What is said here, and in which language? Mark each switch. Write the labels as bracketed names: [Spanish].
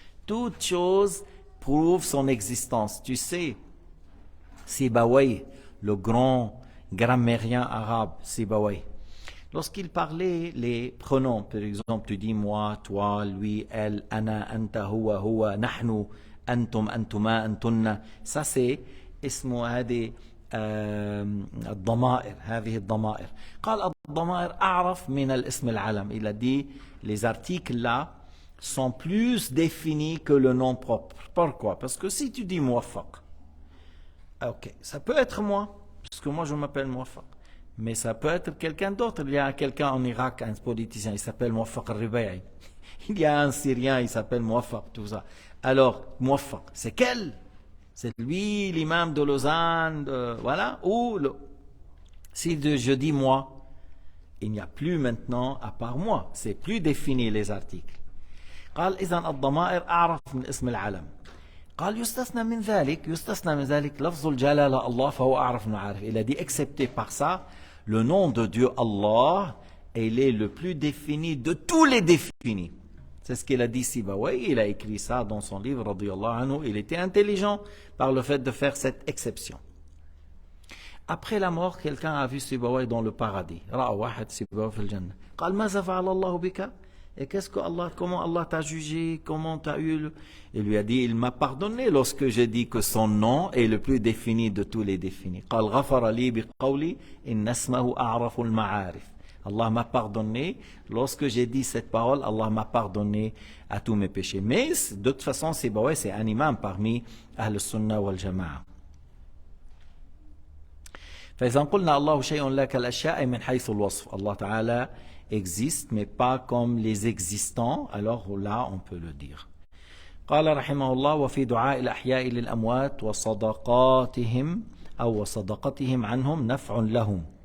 [French] Toute chose prouve son existence. Tu sais, Sibawayh, le grand grammairien arabe, Sibawayh, lorsqu'il parlait les pronoms, par exemple, tu dis moi, toi, lui, elle, [Arabic] ana, anta, huwa, nahnu, antum, antuma, antunna. [French] Ça c'est [Arabic] اسمه هذه الضمائر هذه الضمائر قال الضمائر أعرف من الاسم العلم. [French] Il a dit les articles là sont plus définis que le nom propre. Pourquoi? Parce que si tu dis muwaffaq, ok, ça peut être moi, parce que moi je m'appelle muwaffaq, mais ça peut être quelqu'un d'autre. Il y a quelqu'un en Irak, un politicien, il s'appelle Muwaffaq al-Riba'i. Il y a un Syrien, il s'appelle Muwaffaq, tout ça. Alors, muwaffaq, c'est quel? C'est lui, l'imam de Lausanne, voilà. Ou si je dis moi, il n'y a plus maintenant à part moi. C'est plus défini les articles. [Arabic] قال إذن الضمائر أعرف من اسم العلم. قال يستثنى من ذلك لفظ الجلالة الله فهو أعرف من العارف. [French] Il a dit excepté par ça, le nom de Dieu Allah, il est le plus défini de tous les définis. C'est ce qu'il a dit Sibawayh, il a écrit ça dans son livre, [Arabic] radiyallahu anhu. [French] Il était intelligent par le fait de faire cette exception. Après la mort, quelqu'un a vu Sibawayh dans le paradis. [Arabic] Ra'a wahad Sibawayh fil jannah. قال ماذا فعل الله بك? [French] Et comment Allah t'a jugé, comment t'as eu Il lui a dit, il m'a pardonné lorsque j'ai dit que son nom est le plus défini de tous les définis. [Arabic] قال غفر لي بقولي إن اسمه أعرف المعارف. [French] Allah m'a pardonné. Lorsque j'ai dit cette parole, Allah m'a pardonné à tous mes péchés. Mais de toute façon, c'est un imam parmi Ahl Sunnah wal Jama'a. [Arabic] فإذا قلنا الله شيء لا كالأشياء من حيث الوصف. [French] Allah Ta'ala existe, mais pas comme les existants. Alors là, on peut le dire. [Arabic] قال رحمه الله وفي دعاء الأحياء للأموات وصدقاتهم أو وصدقتهم عنهم نفع لهم.